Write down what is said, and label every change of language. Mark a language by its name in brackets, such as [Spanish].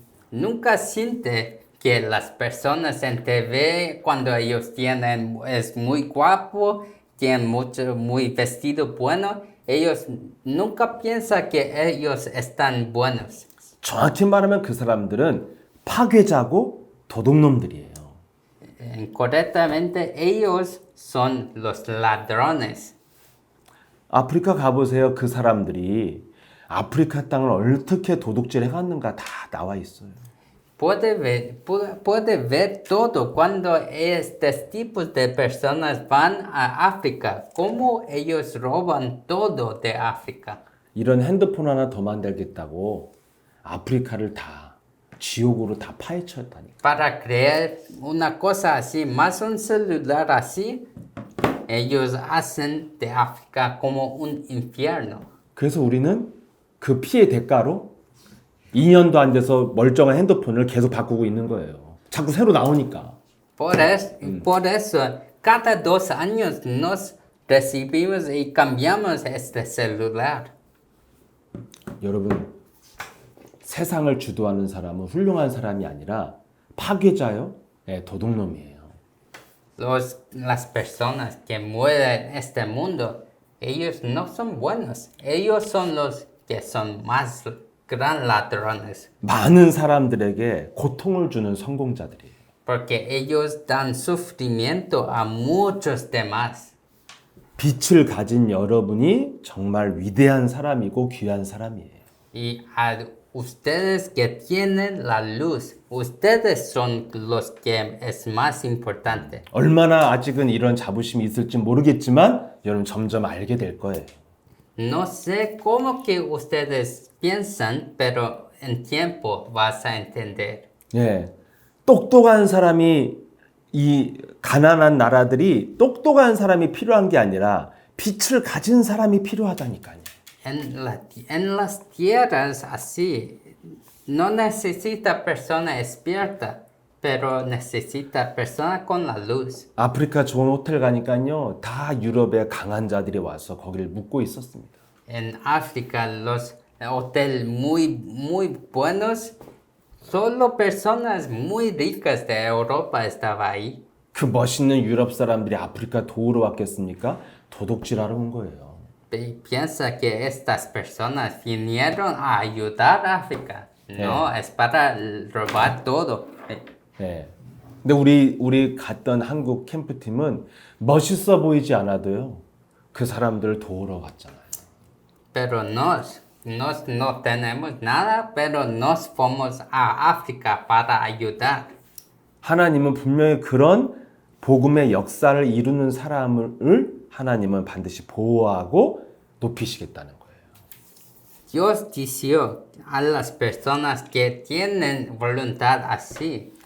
[Spanish] Nunca siente que las personas en TV cuando ellos es muy guapo, tienen muy vestido bueno, ellos nunca piensan que ellos están buenos. [Korean] 정확히 말하면 그 사람들은 파괴자고 도둑놈들이에요. [Spanish] Correctamente, ellos son los ladrones. [Korean] 아프리카 가보세요. 그 사람들이 아프리카 땅을 어떻게 도둑질 해갔는가 다 나와 있어요. [Spanish] Puede ver todo cuando estos tipos de personas van a África, cómo ellos roban todo de África. [Korean] 이런 핸드폰 하나 더 만들겠다고 아프리카를 다 지옥으로 다 파헤쳤다니까. [Spanish] Para crear una cosa así, más un celular así, ellos hacen de África como un infierno. [Korean] 그래서 우리는 그 피해 대가로 2년도 안 돼서 멀쩡한 핸드폰을 계속 바꾸고 있는 거예요. 자꾸 새로 나오니까. [Spanish] Por eso, cada 2 años nos recibimos y cambiamos este celular. [Korean] 여러분, 세상을 주도하는 사람은 훌륭한 사람이 아니라 파괴자요, 도둑놈이에요. [Spanish] Las personas que mueven este mundo, ellos no son buenos. Ellos son los que son más gran ladrones. [Korean] 많은 사람들에게 고통을 주는 성공자들이에요. [Spanish] Porque ellos dan sufrimiento a muchos demás. [Korean] 빛을 가진 여러분이 정말 위대한 사람이고 귀한 사람이에요. [Spanish] Y a ustedes que tienen la luz, ustedes son los que es más importante. [Korean] 얼마나 아직은 이런 자부심이 있을지 모르겠지만 여러분 점점 알게 될 거예요. [Spanish] No sé cómo que ustedes piensan, pero en tiempo vas a entender. [Korean] 예, 똑똑한 사람이 이 가난한 나라들이 똑똑한 사람이 필요한 게 아니라 빛을 가진 사람이 필요하다니까요. [Spanish] En las tierras así, no necesita persona experta, pero necesita persona con la luz. [Korean] 아프리카 좋은 호텔 가니까요, 다 유럽의 강한 자들이 와서 거기를 묵고 있었습니다. [Spanish] En África, los hoteles muy buenos, solo personas muy ricas de Europa estaban ahí. [Korean] 그 멋있는 유럽 사람들이 아프리카 도우러 왔겠습니까? 도둑질하러 온 거예요. [Spanish] Piensa que estas personas vinieron a ayudar a África. No, es para robar todo. [Korean] 네. 근데 우리 갔던 한국 캠프팀은 멋있어 보이지 않아도요, 그 사람들을 도우러 갔잖아요. [Spanish] Pero no tenemos nada, pero nos fuimos a África para ayudar. [Korean] 하나님은 분명히 그런 복음의 역사를 이루는 사람을 하나님은 반드시 보호하고 높이시겠다는 거예요. [Spanish] Dios dijo a las personas que tienen voluntad así,